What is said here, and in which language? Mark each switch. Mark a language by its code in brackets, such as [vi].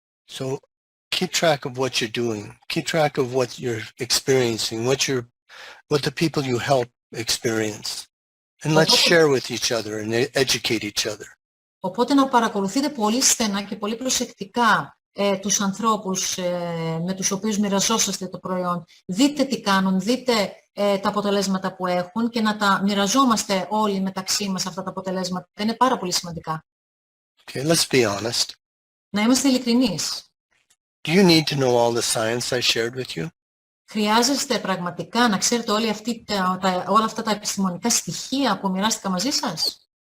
[en] So keep track of what you're doing. Keep track of what you're experiencing, what the people you help experience. And let's share with each other and educate each other. [el] Οπότε να παρακολουθείτε πολύ στενά και πολύ προσεκτικά τους ανθρώπους με τους οποίους μοιραζόσαστε το προϊόν. Δείτε τι κάνουν, δείτε τα αποτελέσματα που έχουν και να τα μοιραζόμαστε όλοι μεταξύ μας αυτά τα αποτελέσματα. Είναι πάρα πολύ σημαντικά. [en] Okay, let's be honest. [el] Να είμαστε ειλικρινείς. [en] Do you need to know all the science I shared with you? [el] Χρειάζεστε πραγματικά να ξέρετε όλα αυτά τα επιστημονικά στοιχεία που μοιράστηκα μαζί σας?